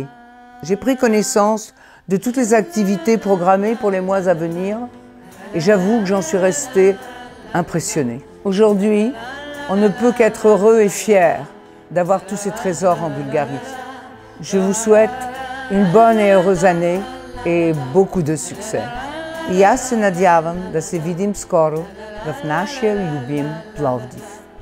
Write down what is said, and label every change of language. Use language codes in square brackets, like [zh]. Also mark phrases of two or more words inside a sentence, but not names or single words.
[fr] J'ai pris connaissance de toutes les activités programmées pour les mois à venir et j'avoue que j'en suis restée impressionnée. Aujourd'hui, on ne peut qu'être heureux et fier d'avoir tous ces trésors en Bulgarie. Je vous souhaite une bonne et heureuse année et beaucoup de succès. [bg] И аз се надявам да се видим скоро в нашия любим Пловдив.